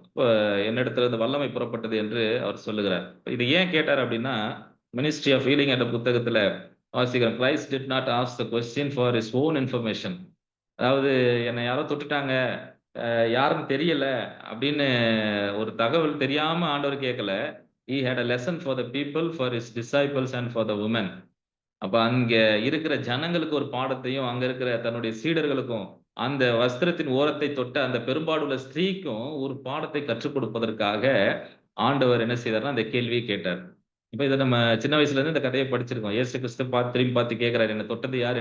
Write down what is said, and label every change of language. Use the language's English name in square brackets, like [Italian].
[Tamil] இப்ப என்னிடத்திலிருந்து வல்லமை புறப்பட்டது என்று அவர் சொல்லுகிறார். இது ஏன் கேட்டார் அப்படின்னா, மினிஸ்ட்ரி ஆஃப் ஹீலிங் என்ற புத்தகத்துல வாசிக்கிறோம். [English] Christ did not ask the question for his own information. [Tamil] அதாவது என்னை யாரோ தொட்டுட்டாங்க, யாருன்னு தெரியல அப்படின்னு ஒரு தகவல் தெரியாம ஆண்டவர் கேட்கல. [English] He had a lesson for the people, for his disciples and for the women. [Tamil] அப்ப அங்க இருக்கிற ஜனங்களுக்கு ஒரு பாடத்தையும், அங்க இருக்கிற தன்னுடைய சீடர்களுக்கும், அந்த வஸ்திரத்தின் ஓரத்தை தொட்ட அந்த பெரும்பாடுள்ள ஸ்திரீக்கும் ஒரு பாடத்தை கற்றுக் கொடுப்பதற்காக ஆண்டவர் என்ன செய்தார்ன்னா, அந்த கேள்விய கேட்டார். இப்ப இத நம்ம சின்ன வயசுல இருந்து இந்த கதைய படிச்சிருக்கோம். இயேசு கிறிஸ்து திரும்பி பார்த்து கேட்கிறாரு, "என்ன தொட்டது யார்?